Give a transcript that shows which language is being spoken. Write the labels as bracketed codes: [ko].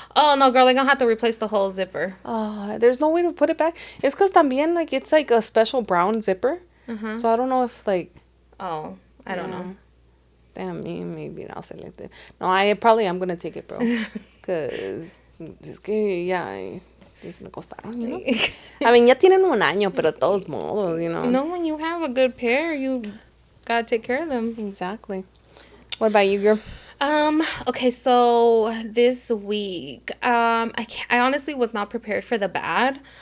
[en] Oh no, girl! They're gonna have to replace the whole zipper. There's no way to put it back. It's because también like it's like a special brown zipper. So I don't know if like. Oh, I don't know. Damn, maybe I'll say like that. No, I probably am gonna take it, bro. Cause [es] es que ya me costaron, [en] you know. I mean, [es] ya tienen un año, pero de todos modos, [en] you know. No, when you have a good pair, you gotta take care of them. Exactly. What about you, girl? Okay, so this week, I honestly was not prepared for the bad.